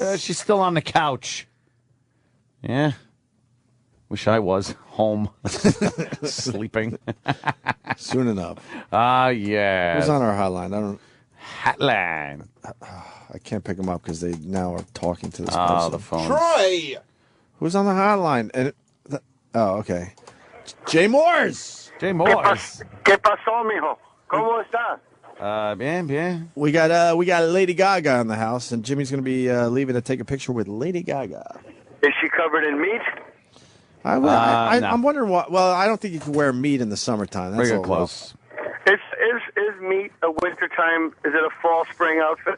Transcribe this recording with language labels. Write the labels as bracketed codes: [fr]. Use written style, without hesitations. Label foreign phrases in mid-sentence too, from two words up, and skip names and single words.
[en] She's still on the couch. Yeah. Wish I was home. Sleeping. Soon enough. Ah, yeah. Who's on our hotline? I don't. Hotline. I can't pick them up because they now are talking to this Oh, person. the phone. Troy! Who's on the hotline? Oh, okay. Jay Moores! Jay Moores. [es] ¿Qué pasó, mijo? ¿Cómo estás? Bien, bien. [en] We got Lady Gaga in the house, and Jimmy's going to be leaving to take a picture with Lady Gaga. Is she covered in meat? No. I'm wondering what. Well, I don't think you can wear meat in the summertime. That's Bring it all close. Is meat a wintertime? Is it a fall spring outfit?